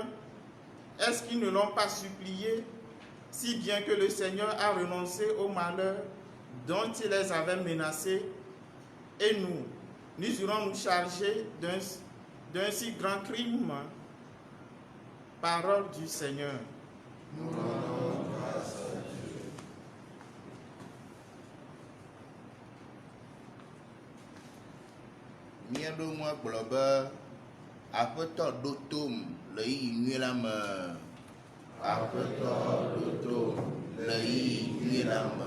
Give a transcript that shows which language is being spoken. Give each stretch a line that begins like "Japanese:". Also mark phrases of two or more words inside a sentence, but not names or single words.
French: Est-ce qu'ils ne l'ont pas supplié, si bien que le Seigneur a renoncé au malheur dont il les avait menacés? Et nous irons nous charger d'un si grand crime? Parole du Seigneur. Nous rendons grâce à Dieu.
Ewe: Mía ɖo ŋua gblɔ be aƒetɔ ɖo tom le ɣeyiɣi nyui la me. Aƒetɔ ɖo tom le ɣeyiɣi nyui la me.